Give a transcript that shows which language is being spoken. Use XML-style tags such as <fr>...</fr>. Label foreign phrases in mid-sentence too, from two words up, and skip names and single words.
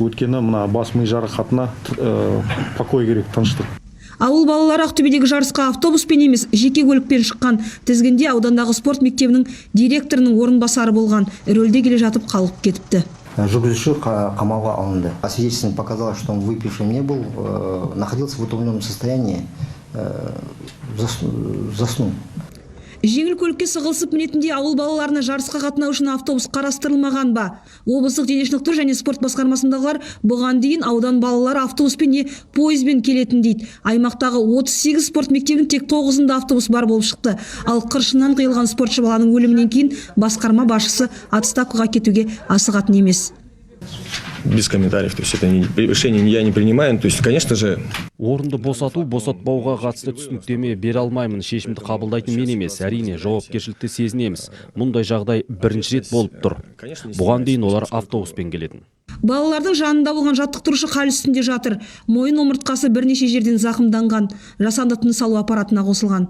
<kk>Өткені мына бас ми жарақатына покой керек, тыныштық. Ауыл балалары Ақтөбедегі жарысқа автобуспен емес, жеке көлікпен шыққан. Тізгінде аудандағы спорт мектебінің директорының орынбасары болған. Рөлде келе жатып қалып кетіпті. Жүргізуші қамауға алынды.</kk> <ru>Свидетельствование показало, что он выпившим не был, находился в утомленном состоянии, заснул.</ru> <kk>Жеңіл көлікке сығылысып мінетінде ауыл балаларына жарысқа қатынау үшін автобус қарастырылмаған ба? Облыстық дене шынықтыру және спорт басқармасындағылар бұған дейін аудан балалары автобуспен не пойызбен келетін дейді. Аймақтағы 38 спорт мектебінің тек 9-ында автобус бар болып шықты. Ал қыршыннан қиылған спортшы баланың өлімінен кейін басқарма басшысы отставкаға кетуге асығатын емес.</kk> <ru>Без комментариев, то есть это решение я не принимаю, то есть, конечно же...</ru> <kk>Орынды босату, босатпауға қатысты түсініктеме бере алмаймын, шешімді қабылдайтын мен емес, әрине жауапкершілікті сезінеміз. Мұндай жағдай бірінші рет болып тұр. Бұған дейін олар автобуспен келетін. Балалардың жанында болған жаттықтырушы хал үстінде жатыр. Мойын омыртқасы бірнеше жерден зақымданған, жасанды тыныс алу аппаратына қосылған.</kk>